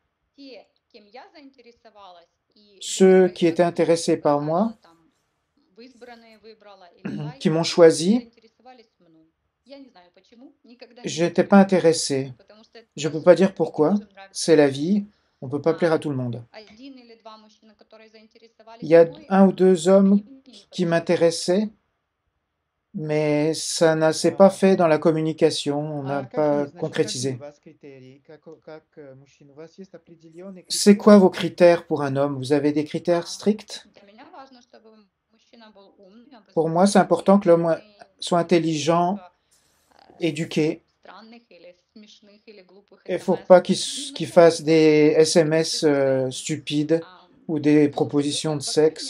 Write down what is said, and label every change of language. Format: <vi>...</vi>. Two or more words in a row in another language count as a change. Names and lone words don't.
<fr>Ceux qui étaient intéressés par moi, qui m'ont choisi, j'étais pas intéressé. Je peux pas dire pourquoi, c'est la vie, on peut pas plaire à tout le monde. Il y a un ou deux hommes qui m'intéressaient, mais ça ne s'est pas fait dans la communication, on n'a</fr> <ru>А какие,</ru> <fr>pas</fr> <ru>значит, какие у</ru> <fr>concrétisé.</fr> <ru>вас критерии, как мужчин? У вас есть определенные</ru> <fr>C'est quoi</fr> <ru>критерии?</ru> <fr>vos critères pour un homme? Vous avez des critères stricts? Pour moi, c'est important que l'homme soit intelligent, éduqué. Il ne faut pas qu'il fasse des SMS stupides ou des propositions de sexe.</fr>